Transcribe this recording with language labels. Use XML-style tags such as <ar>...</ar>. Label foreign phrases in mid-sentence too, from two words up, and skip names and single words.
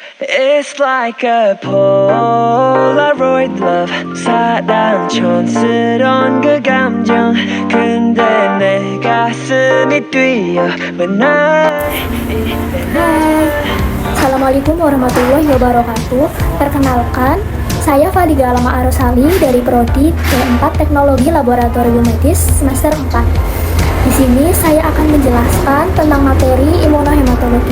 <en>It's like a Polaroid love</en> <ko>사랑 촌스러운 그 감정 근데 내 가슴이 뛰어 when</ko> <ar>السلام عليكم ورحمة الله وبركاته.</ar> <id>Perkenalkan, saya Fadiga Alama Arosali dari Prodi D4 Teknologi Laboratorium Medis semester 4. Di sini saya akan menjelaskan tentang materi imunohematologi.</id>